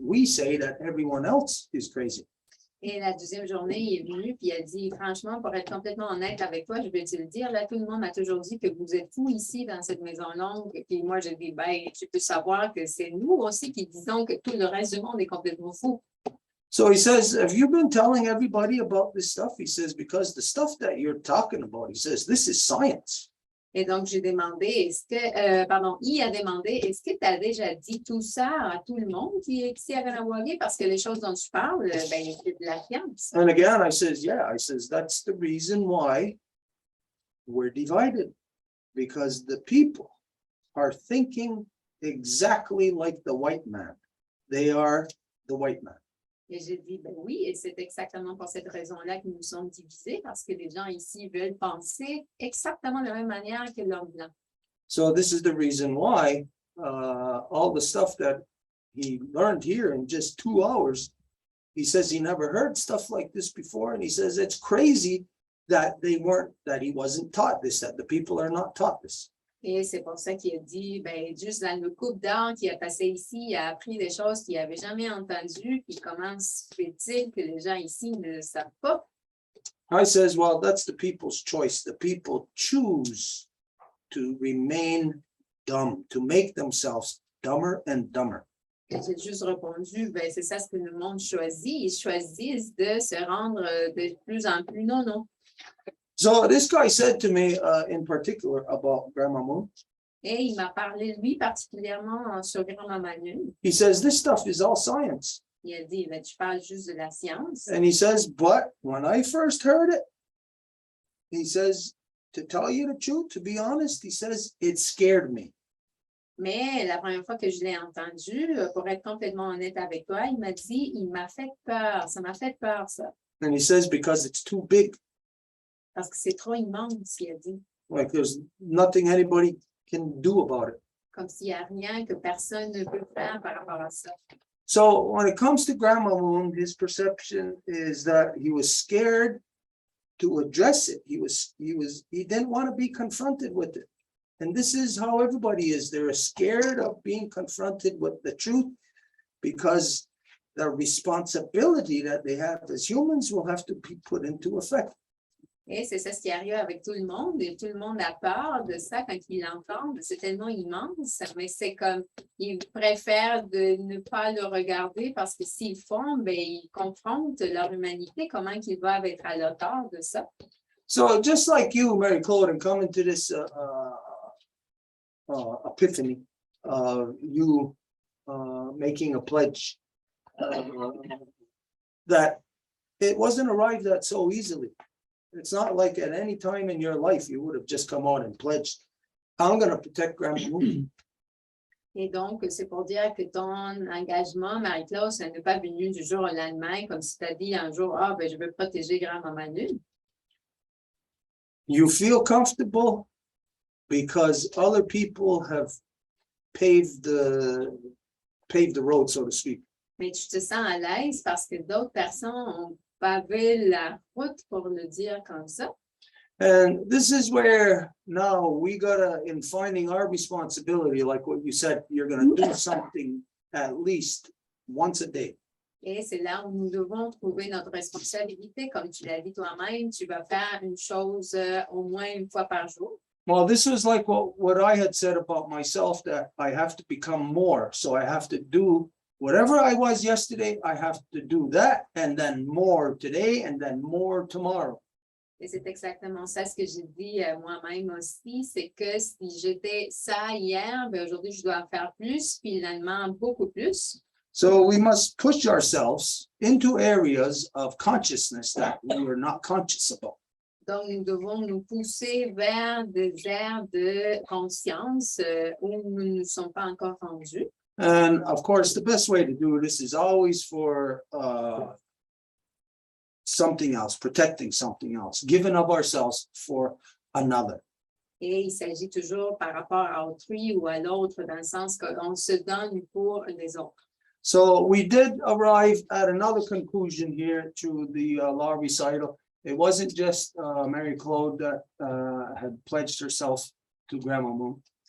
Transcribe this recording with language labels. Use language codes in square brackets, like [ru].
[en] We say that everyone else is crazy. [fr] Et la deuxième journée, il est venu puis il a dit, franchement, pour être complètement honnête avec toi, je vais te le dire, là, tout le monde m'a toujours dit que vous êtes fous ici dans cette maison longue. Et puis moi, je dis, tu peux savoir que c'est nous aussi qui disons que tout le reste du monde est complètement fou. [en] So he says, have you been telling everybody about this stuff? He says, because the stuff that you're talking about, he says, this is science. [fr] Et donc, j'ai demandé, il a demandé, est-ce que tu as déjà dit tout ça à tout le monde qui est ici à Ganawagi? Parce que les choses dont tu parles, c'est de la science. [en] And again, I says, yeah, I says, that's the reason why we're divided. Because the people are thinking exactly like the white man. They are the white man. [fr] Et j'ai dit, ben oui, et c'est exactement pour cette raison-là que nous sommes divisés, parce que les gens ici veulent penser exactement de la même manière que l'homme blanc. [en] So this is the reason why all the stuff that he learned here in just 2 hours, he says he never heard stuff like this before, and he says it's crazy that he wasn't taught this, that the people are not taught this. [fr] Et c'est pour ça qu'il a dit, ben, juste dans le couple d'heures qu'il a passé ici, il a appris des choses qu'il n'avait jamais entendues, puis comment se fait-il que les gens ici ne le savent pas? [en] I says, well, that's the people's choice. The people choose to remain dumb, to make themselves dumber and dumber. [fr] Et j'ai juste répondu, ben, c'est ça ce que le monde choisit. Ils choisissent de se rendre de plus en plus non. [en] So this guy said to me in particular about Grandma Moon, [fr] Et il m'a parlé, lui, particulièrement sur Grand-Maman Lune. [en] he says, this stuff is all science. [fr] Il a dit, ben, tu parles juste de la science. [en] And he says, but when I first heard it, he says, to tell you the truth, to be honest, he says, it scared me. [fr] Mais la première fois que je l'ai entendu, pour être complètement honnête avec toi, il m'a dit, il m'a fait peur. Ça m'a fait peur, ça. [en] And he says, because it's too big, [fr] Parce que c'est trop immense, il a dit. [en] like there's nothing anybody can do about it. [fr] Comme s'il n'y a rien que personne ne peut faire par rapport à ça. [en] So when it comes to Grandma Moon, his perception is that he was scared to address it. He didn't want to be confronted with it. And this is how everybody is. They're scared of being confronted with the truth because the responsibility that they have as humans will have to be put into effect. [fr] Et c'est ça ce qui arrive avec tout le monde. Et tout le monde a peur de ça quand ils l'entendent. C'est tellement immense, mais c'est comme, ils préfèrent de ne pas le regarder parce que s'ils font, ben, ils confrontent leur humanité. Comment qu'ils doivent être à l'auteur de ça? [en] So just like you, Mary Claude, and coming to this epiphany, you making a pledge that it wasn't arrived at so easily. It's not like at any time in your life you would have just come out and pledged, I'm going to protect Grandma Moon. [fr] Et donc, c'est pour dire que ton engagement, Marie-Claude, ça n'est pas venu du jour au lendemain, comme si tu as dit un jour, ah, ben, je veux protéger Grand-Maman Lune. [en] You feel comfortable because other people have paved the road, so to speak. [fr] Mais tu te sens à l'aise parce que d'autres personnes ont pavé la route, pour le dire comme ça. [en] And this is where now we gotta, in finding our responsibility, like what you said, you're gonna do something at least once a day. [fr] Et c'est là où nous devons trouver notre responsabilité. Comme tu l'as dit toi-même, tu vas faire une chose au moins une fois par jour. [en] Well, this was like what I had said about myself, that I have to become more. So I have to do whatever I was yesterday, I have to do that, and then more today, and then more tomorrow. [fr] Et c'est exactement ça ce que j'ai dit moi-même aussi, c'est que si j'étais ça hier, ben aujourd'hui je dois en faire plus, puis finalement beaucoup plus. [en] So we must push ourselves into areas of consciousness that we are not conscious about. [fr] Donc nous devons nous pousser vers des aires de conscience où nous ne sommes pas encore rendus. [en] And of course, the best way to do this is always for something else, protecting something else, giving of ourselves for another. [fr] Et il s'agit toujours par rapport à autrui ou à l'autre, dans le sens qu'on se donne pour les autres. [en] So we did arrive at another conclusion here to the law recital. It wasn't just Mary Claude that had pledged herself to Grandma Moon.